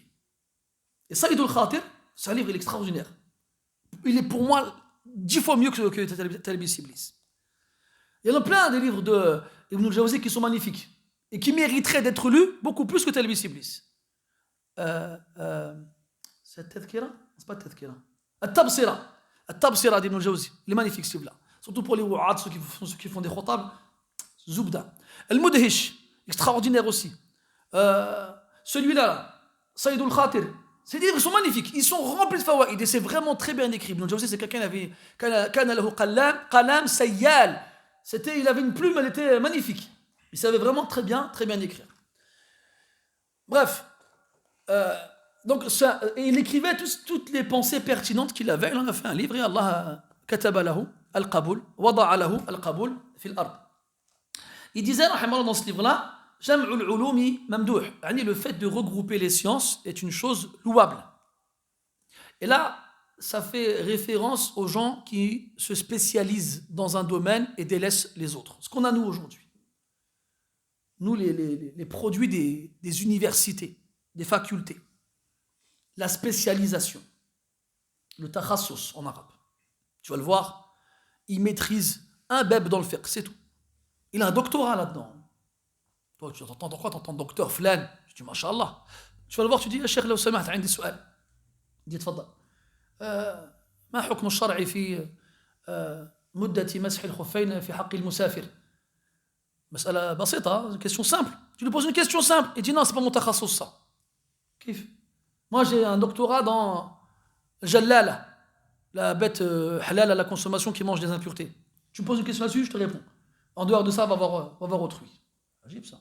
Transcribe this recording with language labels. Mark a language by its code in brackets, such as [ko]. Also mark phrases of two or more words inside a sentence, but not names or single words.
[fr] Et Saïd al-Khatir, c'est un livre, il est extraordinaire. Il est pour moi 10 fois mieux que Talbis Iblis. Il y en a plein des livres de Ibn al-Jawzi qui sont magnifiques et qui mériteraient d'être lus beaucoup plus que Talbis Iblis. C'est Tadhkira? C'est pas Tadhkira. At-Tabsira. At-Tabsira d'Ibn al-Jawzi. Il est magnifique ce livre-là. Surtout pour les wa'ad, ceux qui font des khotab. Zubda. Al-Mudhish, extraordinaire aussi. Celui-là, Saïd al-Khatir. Ces livres sont magnifiques. Ils sont remplis de fawaïd et c'est vraiment très bien écrit. Ibn al-Jawzi, c'est quelqu'un qui avait [ar] كان له قلم سيال. [fr] Il avait une plume, elle était magnifique. Il savait vraiment très bien écrire. Bref, donc il écrivait toutes les pensées pertinentes qu'il avait. Il en a fait un livre et Allah [ar] كتب له القبول، وضع له القبول في الأرض. [fr] Il disait dans ce livre-là, [ar] جمع العلوم ممدوح, [fr] le fait de regrouper les sciences est une chose louable. Et là, ça fait référence aux gens qui se spécialisent dans un domaine et délaissent les autres. Ce qu'on a nous aujourd'hui. Nous, les produits des universités, des facultés. La spécialisation. Le takhassus en arabe. Tu vas le voir, il maîtrise un beb dans le fiqh, c'est tout. Il a un doctorat là-dedans. Toi, tu entends quoi? Tu entends docteur flan. Je dis, mashallah. Tu vas le voir, tu dis, Cheikh, [ar] لو سمحت عندي سؤال. [fr] Il dit, [ar] تفضل. ما حكم الشرع في مدة مسح الخفين في حق المسافر؟ مسألة بسيطة, [fr] une question simple. Tu lui poses une question simple. Il dit, non, c'est pas mon takhasus ça. Kif? Moi, j'ai un doctorat dans Jallala, la bête halal à la consommation qui mange des impuretés. Tu me poses une question là-dessus, je te réponds. En dehors de ça, va voir autrui. Agib ça.